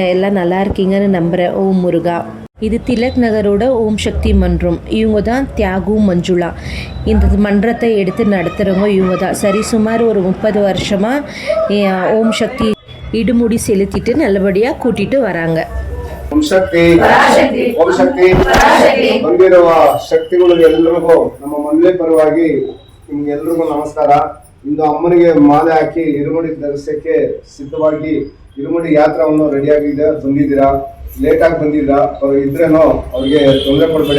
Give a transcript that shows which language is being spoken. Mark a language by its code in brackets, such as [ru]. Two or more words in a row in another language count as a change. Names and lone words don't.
[ta] எல்லாம் நல்லா இருக்கீங்கன்னு நம்புகிறேன். ஓம் முருகா. இது திலக் நகரோட ஓம் சக்தி மன்றம். இவங்க தான் தியாகு மஞ்சுளா. இந்த மன்றத்தை எடுத்து நடத்துகிறவங்க இவங்க தான். சரி, சுமார் ஒரு 30 வருஷமாக ஓம் சக்தி இடுமுடி செலுத்திட்டு நல்லபடியாக கூட்டிகிட்டு வராங்க. [kn] ಓಂ ಶಕ್ತಿ ಓಂ ಶಕ್ತಿ ಬಂದಿರುವ ಶಕ್ತಿಗಳಿಗೆ ಎಲ್ಲರಿಗೂ ನಮ್ಮ ಮನೆ ಪರವಾಗಿ ನಿಮ್ಗೆಲ್ರಿಗೂ ನಮಸ್ಕಾರ. ಇಂದು ಅಮ್ಮನಿಗೆ ಮಾಲೆ ಹಾಕಿ ಇರುಮುಡಿ ಧರಿಸಕ್ಕೆ ಸಿದ್ಧವಾಗಿ ಇರುಮುಡಿ ಯಾತ್ರವನ್ನು ರೆಡಿಯಾಗಿದೆ. ಬಂದಿದ್ದೀರಾ, ಲೇಟ್ ಆಗಿ ಬಂದಿದ್ದೀರಾ, ಇದ್ರೇನೋ ಅವ್ರಿಗೆ ತೊಂದರೆ ಕೊಡ್ಬೇಡಿ.